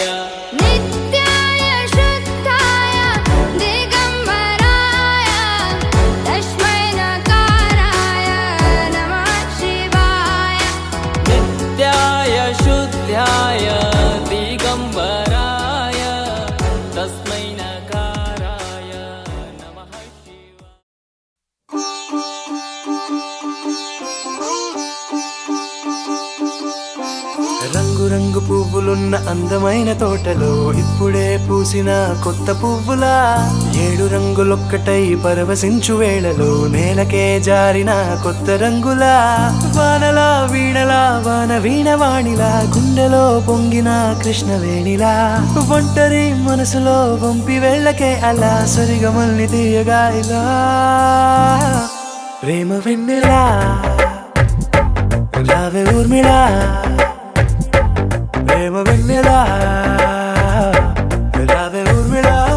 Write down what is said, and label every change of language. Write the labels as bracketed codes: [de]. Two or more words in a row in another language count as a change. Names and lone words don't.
[sa] नित्याय शुद्धाय दिगम्बराय तस्मै नकाराय नमः शिवाय. नित्याय शुद्ध्याय दिगम्बराय तस्मै नकाराय नमः शिवाय. [te] రంగు రంగు పువ్వులున్న అందమైన తోటలో ఇప్పుడే పూసిన కొత్త పువ్వులా 7 రంగులొక్కటై పరవశించు వేళలో నేలకే జారిన కొత్త రంగులా వానలా వీణలా వాన వీణవాణిలా గుండెలో పొంగిన కృష్ణవేణిలా ఒంటరి మనసులో వంపి వెళ్ళకే అలా సరిగమల్ని తీయగా ఇలా ప్రేమ వెన్నెలా రావే ఊర్మిళా ప్రేమ వెన్నెలా రావే ఊర్మిళా.